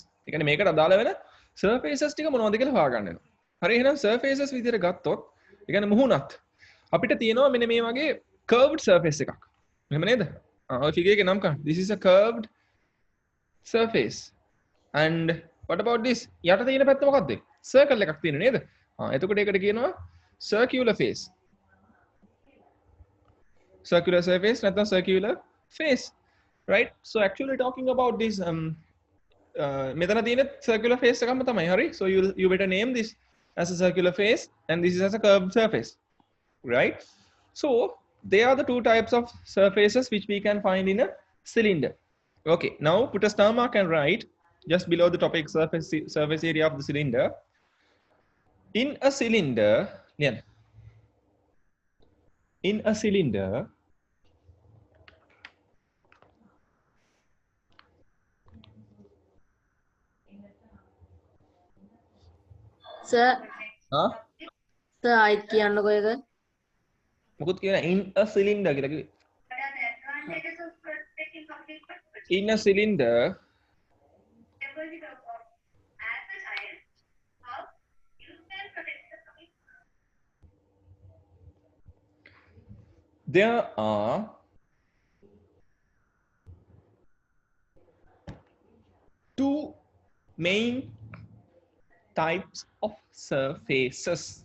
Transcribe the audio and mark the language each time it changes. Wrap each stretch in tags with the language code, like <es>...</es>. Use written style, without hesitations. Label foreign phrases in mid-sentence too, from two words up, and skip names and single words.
<si>ඒ කියන්නේ මේකට අදාළ වෙන surfaces ටික මොනවද කියලා හොයාගන්න වෙනවා. හරි එහෙනම් surfaces විදිහට ගත්තොත්, ඒ කියන්නේ මුහුණත් අපිට තියෙනවා මෙන්න මේ වගේ</si> <en>curved surface</en> <si>එකක්. එහෙම නේද? ඔය figure එකේ නම් කරන්න.</si> <en>This is a curved surface. And what about this?</en> <si>යට තියෙන පැත්ත මොකක්ද? Circle එකක් තියෙන නේද? එතකොට ඒකට කියනවා</si> <en>circular face. Circular surface, not the circular face, right? So actually talking about this</en> <si>මෙතන තියෙන</si> <en>circular face</en> <si>එකක්ම තමයි. හරි?</si> <en>So you better name this as a circular face and this is as a curved surface, right? So they are the two types of surfaces which we can find in a cylinder. Okay, now put a star mark and write just below the topic surface area of the cylinder. In a cylinder, yeah, in a cylinder, Sir, huh?</en> <si>sir, I කියන්නකෝ එක. මොකද කියන</si> <en>in a cylinder</en> <si>කියලා කිව්වේ.</si> <en>In a cylinder, there are two main types of surfaces.</en>